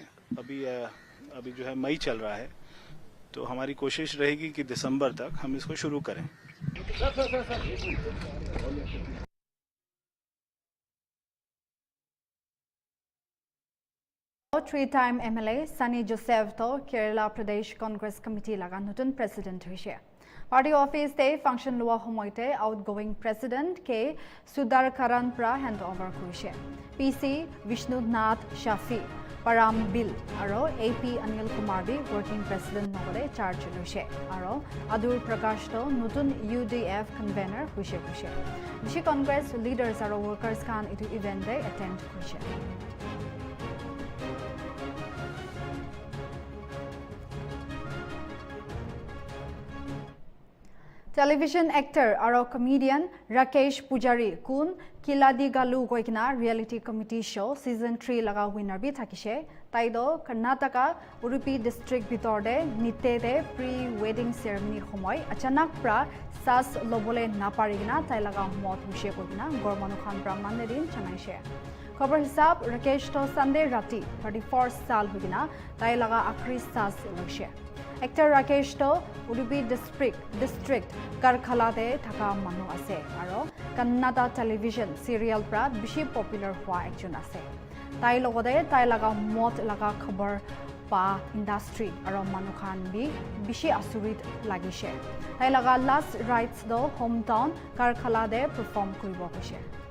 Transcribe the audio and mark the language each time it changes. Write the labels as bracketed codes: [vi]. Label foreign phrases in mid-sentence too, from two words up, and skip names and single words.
[hi] अभी जो है मई चल रहा है, तो हमारी कोशिश रहेगी कि दिसंबर तक हम इसको शुरू करें। [en] Three-time MLA [nag] Sunny Joseph to Kerala Pradesh Congress Committee laga nutun president hoise. Party office te function lua homoite [en] outgoing president [nag] ke Sudar Karan pra handover kurise. PC Vishnu Nath Shafi Param Bill aro AP Anil Kumar bi [en] working president [nag] nogore charge loise. Aro Adur Prakash to nutun UDF convener hoise hoise. Bishi Congress leaders aro workers kan itu event te attend hoise. [en] Television actor [nag] aro comedian Rakesh Pujari kun Kiladi Galu goikina [en] reality comedy show season [nag] 3 laga winner bi thakise. Taido Karnataka Udupi district bitorde nitte de [en] pre-wedding ceremony [nag] homoy achanak pra sas lobole naparigina tai laga mot hushe koina gormanu khan pra manedin chanaise. Khabar hisab Rakesh to Sunday rati 34 saal hugina tai laga akhri sas loise. Actor Rakesh to Udupi district Karkhala de thaka manu ase aro Kannada [en] television serial [nag] pra bishi popular hua ekjon ase. Tai logode tai laga mot laga khabar pa industry aro manu khan bi bishi asurit lagise. Tai laga [en] last rites [nag] do hometown Karkhala de perform kuribo hoise.